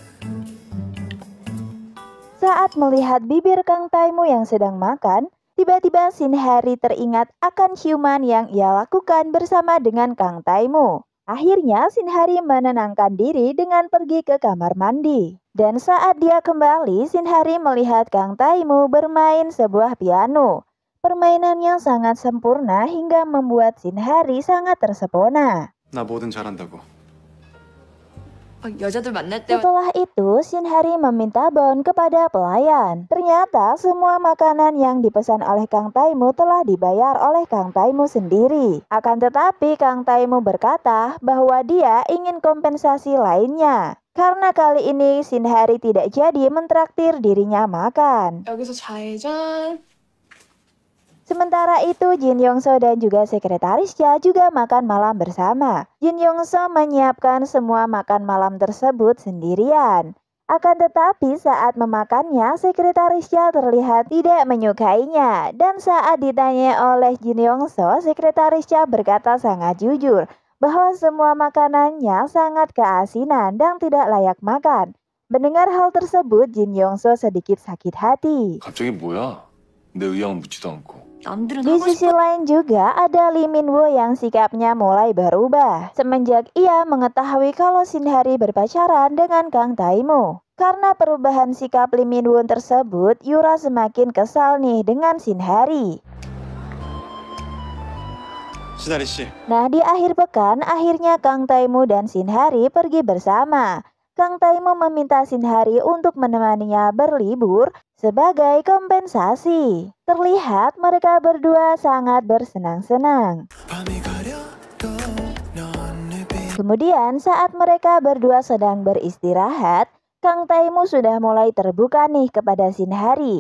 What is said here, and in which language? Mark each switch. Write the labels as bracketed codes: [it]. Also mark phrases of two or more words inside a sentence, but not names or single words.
[id] Saat melihat bibir Kang Taimu yang sedang makan, tiba-tiba Shinhari teringat akan ciuman yang ia lakukan bersama dengan Kang Taimu. Akhirnya Shinhari menenangkan diri dengan pergi ke kamar mandi. Dan saat dia kembali, Shinhari melihat Kang Taimu bermain sebuah piano. Permainannya sangat sempurna hingga membuat Shinhari sangat tersepona. [ko] 나 뭐든 잘한다고. 여자들 만날 때 [id] Setelah itu, Shinhari meminta bon kepada pelayan. Ternyata semua makanan yang dipesan oleh Kang Taimu telah dibayar oleh Kang Taimu sendiri. Akan tetapi Kang Taimu berkata bahwa dia ingin kompensasi lainnya. Karena kali ini Shinhari tidak jadi mentraktir dirinya makan. [ko] 여기서 좌회전. [id] Sementara itu, Jin Yongso dan juga sekretarisnya juga makan malam bersama. Jin Yongso menyiapkan semua makan malam tersebut sendirian. Akan tetapi saat memakannya, sekretarisnya terlihat tidak menyukainya. Dan saat ditanya oleh Jin Yongso, sekretarisnya berkata sangat jujur bahwa semua makanannya sangat keasinan dan tidak layak makan. Mendengar hal tersebut, Jin Yongso sedikit sakit hati. [ko] 갑자기 뭐야? 내 의향은 묻지도 않고. 남들은 [id] Di [ko] 하고 [id] sisi [ko] 싶어. [id] lain juga ada Lee Min-woo yang sikapnya mulai berubah semenjak ia mengetahui kalau Shinhari berpacaran dengan Kang Taimu. Karena perubahan sikap Lee Min-woo tersebut, Yura semakin kesal nih dengan Shinhari. [ko] 신하리 씨, [id] Nah, di akhir pekan, akhirnya Kang Taimu dan Shinhari pergi bersama. Kang Taimu meminta Shinhari untuk menemaninya berlibur sebagai kompensasi. Terlihat mereka berdua sangat bersenang-senang. Kemudian saat mereka berdua sedang beristirahat, Kang Taimu sudah mulai terbuka nih kepada Shinhari.